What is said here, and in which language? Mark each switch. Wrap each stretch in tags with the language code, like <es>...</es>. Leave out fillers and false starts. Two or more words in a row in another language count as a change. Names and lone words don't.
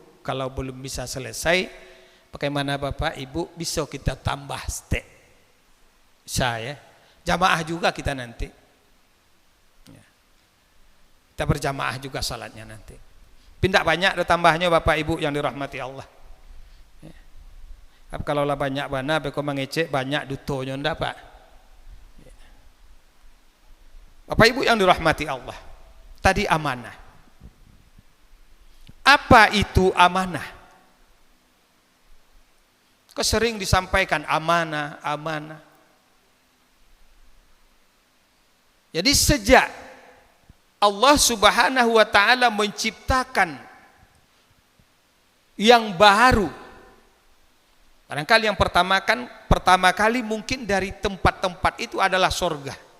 <id>Kalau belum bisa selesai, bagaimana Bapak Ibu, bisa kita tambah step. Saya jamaah juga kita nanti. Ya. Kita berjamaah juga salatnya nanti. Pindah banyak ada tambahnya Bapak Ibu yang dirahmati Allah.</id> <min>Kalau lah banyak bana, beko mengecek banyak dutonya ndak Pak.</min> <id>Bapak Ibu yang dirahmati Allah, tadi amanah. Apa itu amanah? Sering disampaikan amanah, amanah. Jadi sejak Allah</id> <ar>Subhanahu wa taala</ar> <id>menciptakan yang baru, barangkali yang pertama kali mungkin dari tempat-tempat itu adalah sorga.</id>